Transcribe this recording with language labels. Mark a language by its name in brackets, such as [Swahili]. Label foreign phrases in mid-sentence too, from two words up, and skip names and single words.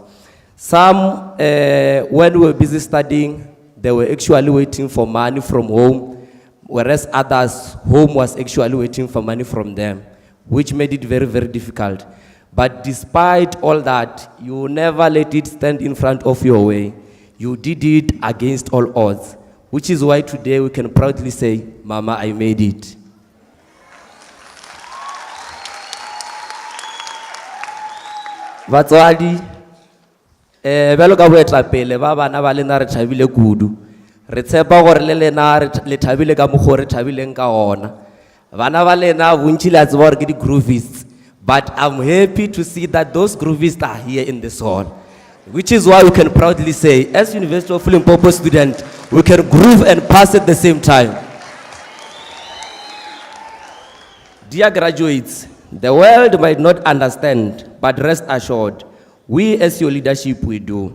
[English] Some, when we were busy studying, they were actually waiting for money from home, whereas others, home was actually waiting for money from them, which made it very, very difficult. But despite all that, you never let it stand in front of your way. You did it against all odds, which is why today we can proudly say, Mama, I made it. [Northern Sotho] Batswadi, belo ka boetla pele ba bana ba lena re thabile kudu. Re tshepa gore le lena le thabile ka mokgwa re thabileng ka ona. Bana ba lena bontsi le a tseba gore ke di-groovists, [English] but I'm happy to see that those groovists are here in this hall, which is why we can proudly say, as University of Limpopo students, we can groove and pass at the same time. Dear graduates, the world might not understand, but rest assured, we as your leadership, we do.